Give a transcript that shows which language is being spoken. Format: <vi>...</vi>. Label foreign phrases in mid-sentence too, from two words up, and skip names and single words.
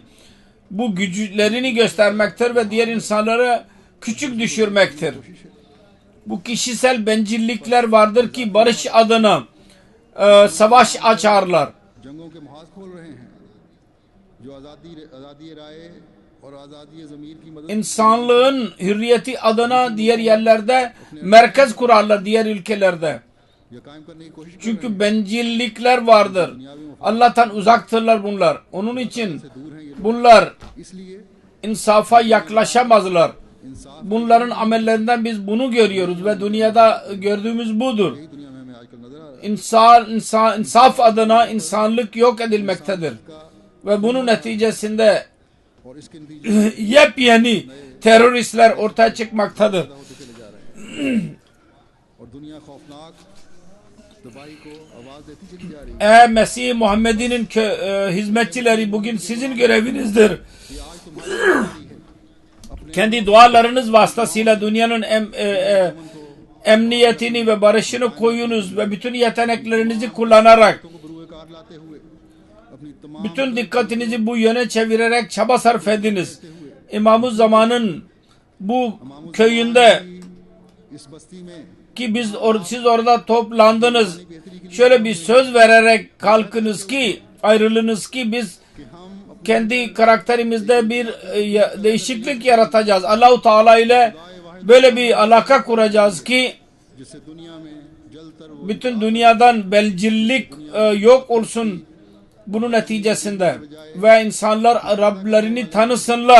<tr>Bu güçlerini göstermektir ve diğer insanları küçük düşürmektir. Bu kişisel bencillikler vardır ki barış adına savaş açarlar.</tr> <ur>اور آزادی ضمیر کی مدد</ur> <tr>insanlığın hürriyeti adına diğer yerlerde merkez kurarlar, diğer ülkelerde.</tr> <ur>یا قائم کرنے کی کوشش کر</ur> <tr>Çünkü bencillikler vardır. Allah'tan uzaktırlar bunlar. Onun için bunlar</tr> <ur>اس لیے</ur> <tr>insafa yaklaşamazlar.</tr> <ur>انصاف</ur> <tr>Bunların amellerinden biz bunu görüyoruz ve dünyada gördüğümüz budur.</tr> <ur>کی دنیا میں ہمیں آج کل نظر آ رہا ہے.</ur> <tr>İnsaf adına insanlık yok edilmektedir. Ve bunun neticesinde</tr> <ur>اور اس کے نتیجے</ur> <tr>yepyeni teröristler ortaya çıkmaktadır.</tr> <ur>ہوتے چلے جا رہے ہیں اور دنیا خوفناک تباہی کو آواز دیتی چلی جا رہی ہے.</ur> <tr>Ey Mesih Muhammed'in hizmetçileri, bugün sizin görevinizdir.</tr> <ur>یہ آج تمہاری ذمہ داری ہے اپنے</ur> <tr>Kendi dualarınız vasıtasıyla dünyanın emniyetini ve barışını koyunuz ve bütün yeteneklerinizi kullanarak,</tr> <ur>کو بروئے کار لاتے ہوئے اپنی تمام</ur> <tr>bütün dikkatinizi bu yöne çevirerek çaba sarf ediniz. İmam-ı Zaman'ın bu köyünde</tr> <ur>اس بستی میں</ur> <tr>ki siz orada toplandınız, şöyle bir söz vererek kalkınız ki, ayrılınız ki biz</tr> <ur>کہ ہم</ur> <tr>kendi karakterimizde bir değişiklik yaratacağız. Allah-u Teala ile böyle bir alaka kuracağız ki</tr> <ur>جس سے دنیا میں جلتر وہ</ur> <tr>bütün dünyadan bencillik yok olsun bunun neticesinde ve insanlar Rablerini tanısınlar.</tr>